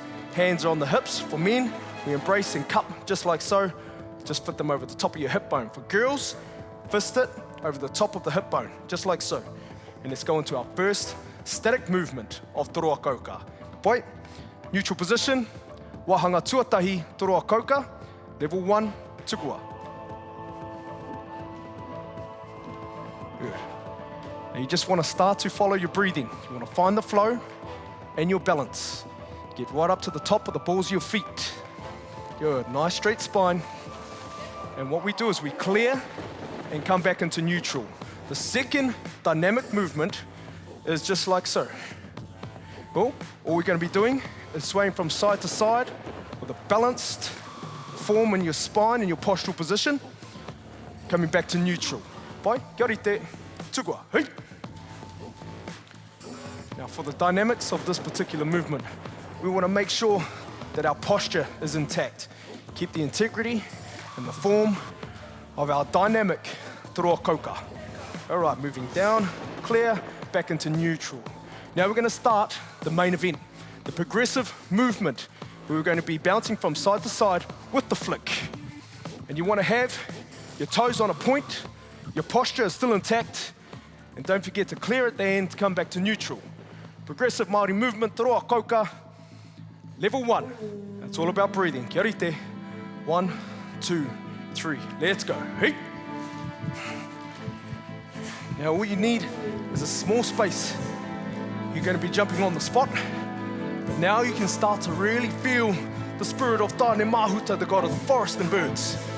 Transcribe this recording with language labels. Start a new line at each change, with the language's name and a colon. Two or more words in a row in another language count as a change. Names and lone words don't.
English: Hands are on the hips. For men, we embrace and cup just like so. Just fit them over the top of your hip bone. For girls, fist it over the top of the hip bone, just like so. And let's go into our first static movement of Toroa Kauka. Point, neutral position,
Māori: wahanga tuatahi Toroa Kauka, level 1, tukua.
English: Good. Now you just want to start to follow your breathing. You want to find the flow and your balance. Get right up to the top of the balls of your feet. Good, nice straight spine. And what we do is we clear and come back into neutral. The second dynamic movement is just like so. Cool. All we're going to be doing is swaying from side to side with a balanced form in your spine and your postural position. Coming back to neutral.
Māori: Pai, kia rite, tukua, hey.
English: Now for the dynamics of this particular movement, we want to make sure that our posture is intact. Keep the integrity and the form of our dynamic Toroa Kauka. All right, moving down, clear, back into neutral. Now we're going to start the main event, the progressive movement. We're going to be bouncing from side to side with the flick. And you want to have your toes on a point, your posture is still intact, and don't forget to clear at the end to come back to neutral. Progressive Māori movement, Toroa Kauka, level 1. It's all about breathing.
Māori: Kia rite. 1, 2, 3.
English: Let's go. Hey. Now all you need is a small space. You're going to be jumping on the spot, but now you can start to really feel the spirit of Tāne Mahuta, the god of the forest and birds.